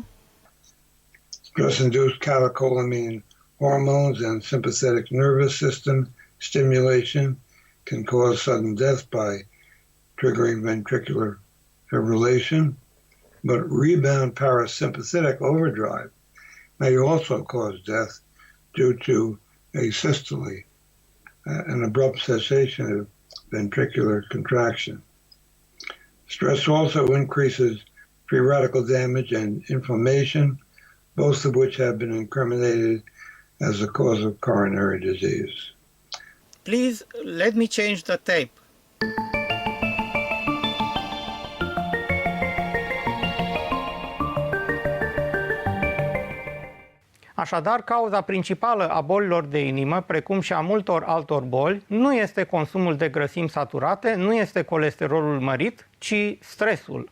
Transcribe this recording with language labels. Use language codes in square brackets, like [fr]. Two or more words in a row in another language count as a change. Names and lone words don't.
[en] Stress-induced catecholamine hormones and sympathetic nervous system stimulation can cause sudden death by triggering ventricular fibrillation, but rebound parasympathetic overdrive may also cause death due to asystole, an abrupt cessation of ventricular contraction. Stress also increases free radical damage and inflammation, both of which have been incriminated as a cause of coronary disease. Please, let me change the tape. [ro] Așadar, cauza principală a bolilor de inimă, precum și a multor altor boli, nu este consumul de grăsimi saturate, nu este colesterolul mărit, ci stresul.